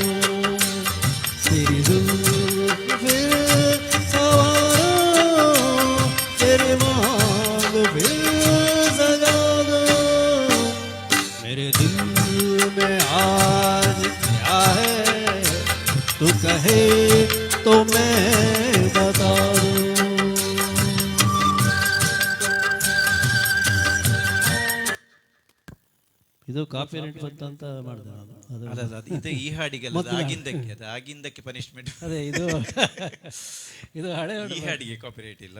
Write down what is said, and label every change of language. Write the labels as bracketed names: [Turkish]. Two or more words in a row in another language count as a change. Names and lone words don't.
[Hindi] तेरी जुल्फ फिर सवारों, तेरे मांग फिर सजा दो। मेरे दिल में आज क्या है, तू कहे तो मैं बता दूं। [Kannada] ಇದು ಕಾಪಿರೈಟ್ ಬಂತಂತ ಮಾಡಿದೆ ನಾನು ಅದು ಅಲ್ಲ ಅದು ಇದು ಈ ಹಾಡಿಗೆಲ್ಲ ಅದು ಆಗಿಂದಕ್ಕೆ ಪನಿಷ್ಮೆಂಟ್. ಅದೇ ಇದು ಇದು ಹಳೆ ಹಾಡು. ಈ ಹಾಡಿಗೆ ಕಾಪಿರೈಟ್ ಇಲ್ಲ.